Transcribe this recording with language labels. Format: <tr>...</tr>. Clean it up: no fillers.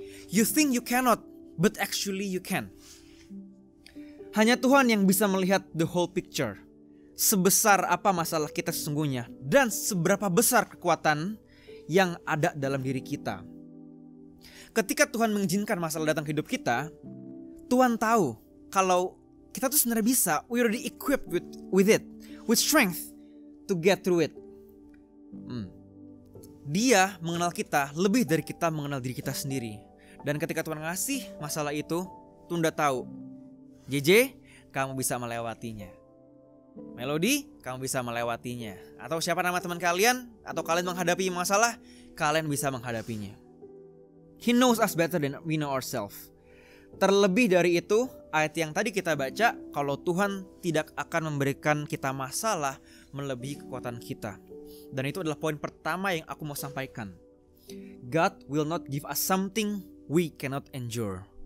<en>You think you cannot, but actually you can.</en> <id>Hanya Tuhan yang bisa melihat the whole picture. Sebesar apa masalah kita sesungguhnya dan seberapa besar kekuatan yang ada dalam diri kita. Ketika Tuhan mengizinkan masalah datang ke hidup kita, Tuhan tahu kalau kita tuh sebenarnya bisa, we already equipped with it, with strength to get through it. Dia mengenal kita lebih dari kita mengenal diri kita sendiri. Dan ketika Tuhan ngasih masalah itu, Tuhan udah tahu, JJ, kamu bisa melewatinya. Melody, kamu bisa melewatinya. Atau siapa nama teman kalian, atau kalian menghadapi masalah, kalian bisa menghadapinya.</id> <en>He knows us better than we know ourselves.</en> <id>Terlebih dari itu, ayat yang tadi kita baca, kalau Tuhan tidak akan memberikan kita masalah melebihi kekuatan kita. Dan itu adalah poin pertama yang aku mau sampaikan.</id> <en>God will not give us something we cannot endure.</en>